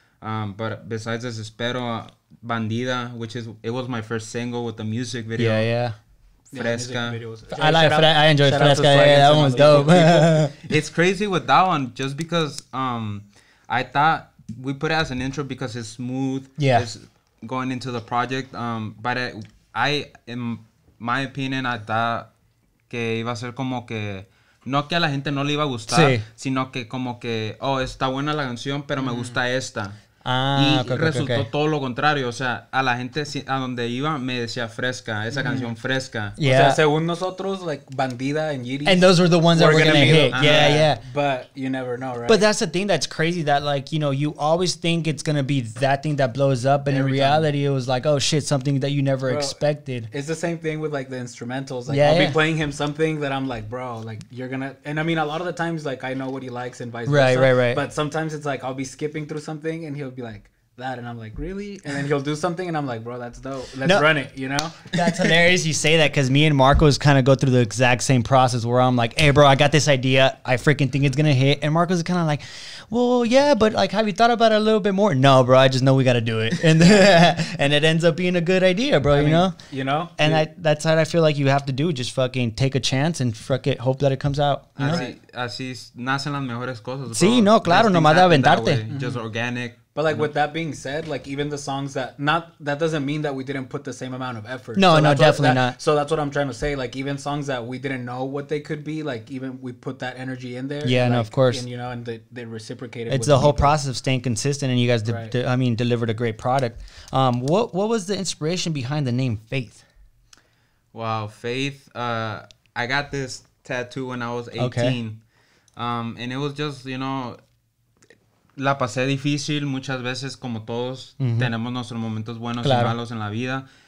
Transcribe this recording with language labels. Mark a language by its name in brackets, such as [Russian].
[English] But besides Desespero, Bandida, it was my first single with the music video. Fresca. I enjoyed Fresca. That one was dope. It's crazy with that one, just because I thought we put it as an intro because it's smooth. It's going into the project. But I, in my opinion, I thought [Spanish] que iba a ser como que no que a la gente no le iba a gustar, sino que como que está buena la canción, pero me gusta esta. Resultó todo lo contrario. O sea, a la gente a donde iba me decía Fresca, esa canción Fresca. O sea, según nosotros, like Bandida and Yidis, [English] and those were the ones that were gonna hit. But you never know, right? But that's the thing that's crazy, that like, you always think it's gonna be that thing that blows up, but in reality it was like, oh shit, something that you never expected. It's the same thing with like the instrumentals. Like I'll be playing him something that I'm like, bro, like you're gonna, and I mean a lot of the times like I know what he likes and vice versa. Right. But sometimes it's like I'll be skipping through something and he'll be like, that, and I'm like, really? And then he'll do something and I'm like, bro, that's dope, let's run it, That's hilarious you say that, because me and Marcos kind of go through the exact same process where I'm like, hey bro, I got this idea, I freaking think it's gonna hit, and Marcos is kind of like, well yeah, but like, have you thought about it a little bit more? No bro, I just know we gotta do it. And and it ends up being a good idea, bro. And that's how I feel like you have to do, just fucking take a chance and hope that it comes out, [Spanish] Así nacen las mejores cosas. Sí, no, claro, nomás de aventarte. [English] Just organic. But like with that being said, like even the songs that doesn't mean that we didn't put the same amount of effort. No, definitely not. So that's what I'm trying to say. Like even songs that we didn't know what they could be, like even we put that energy in there. Yeah, and, no, like, of course. And and they reciprocated. It's the whole process of staying consistent, and you guys, delivered a great product. What was the inspiration behind the name Faith? Wow, Faith. I got this tattoo when I was 18, and it was just [Spanish] la pasé difícil muchas veces, como todos. Tenemos nuestros momentos buenos y malos en la vida.